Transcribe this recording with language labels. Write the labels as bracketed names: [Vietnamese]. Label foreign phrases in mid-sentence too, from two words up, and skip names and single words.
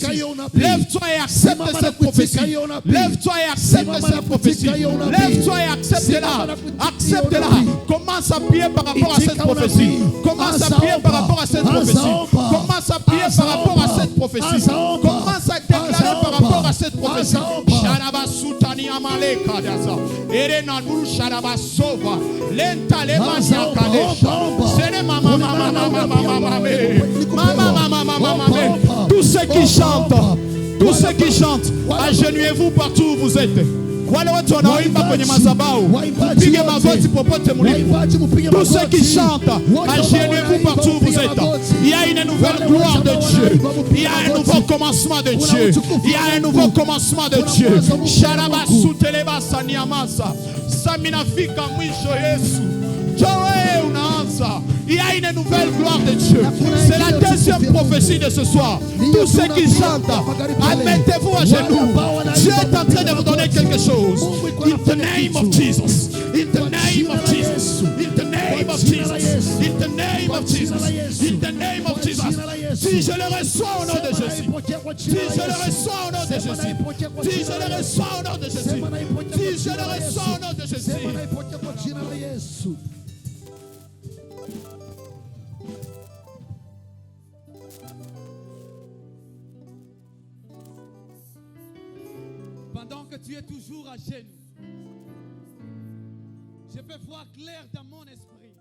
[French] Lève-toi et accepte cette prophétie. Lève-toi et accepte cette prophétie. Lève-toi et accepte-la. Accepte-la. Commence à prier par rapport à cette prophétie. Commence à prier par rapport à cette prophétie. Commence à prier par rapport à cette prophétie. Commence à déclarer par rapport à cette prophétie. Sharabasutani amale kadasa. Erena nu sharabasova. Lenta le mania kadesha. Sene mama mama mama mama mama. Tous ceux qui chantent, tous ceux qui chantent, agenouillez-vous partout où vous êtes. Tous ceux qui chantent, agenouillez-vous partout où vous êtes. Il y a une nouvelle gloire de Dieu. Il y a un nouveau commencement de Dieu. Il y a un nouveau commencement de Dieu. Sharabasuteleba saniamasa. Saminafika mwisho Yesu. Il y a une nouvelle gloire de Dieu. C'est la deuxième prophétie de ce soir. Tous ceux qui chantent, mettez-vous à genoux. Dieu est en train de vous donner quelque chose. [English] In the name of Jesus. In the name of Jesus. In the name of Jesus. In the name of Jesus. In the name of Jesus. [French] Si je le reçois au nom de Jésus. Si je le reçois au nom de Jésus. Si je le reçois au nom de Jésus. Si je le reçois au nom de Jésus. Pendant que tu es toujours à genoux, je peux voir clair dans mon esprit